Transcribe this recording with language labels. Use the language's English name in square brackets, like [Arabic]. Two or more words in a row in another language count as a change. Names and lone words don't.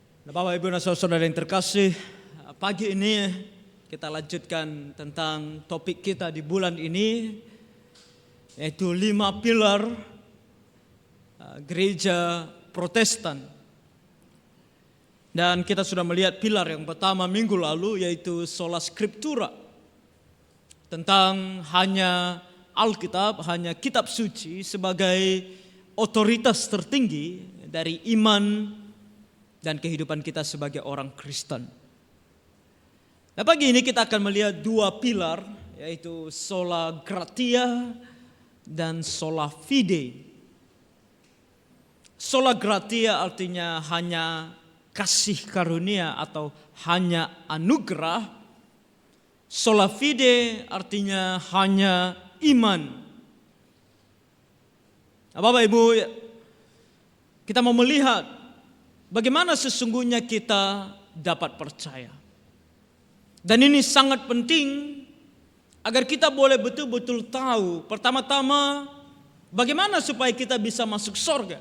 [Indonesian] Bapak Ibu dan saudara yang terkasih, pagi ini kita lanjutkan tentang topik kita di bulan ini, yaitu 5 pilar gereja Protestan. Dan kita sudah melihat pilar yang pertama minggu lalu, yaitu [Latin] sola scriptura, [Indonesian] tentang hanya Alkitab, hanya kitab suci sebagai otoritas tertinggi dari iman dan kehidupan kita sebagai orang Kristen. Nah, pagi ini kita akan melihat 2 pilar, yaitu [Latin] sola gratia [Indonesian] dan [Latin] sola fide. Sola gratia [Indonesian] artinya hanya kasih karunia atau hanya anugerah. [Latin] Sola fide [Indonesian] artinya hanya iman. Nah, Bapak Ibu, kita mau melihat bagaimana sesungguhnya kita dapat percaya. Dan ini sangat penting agar kita boleh betul-betul tahu, pertama-tama, bagaimana supaya kita bisa masuk surga.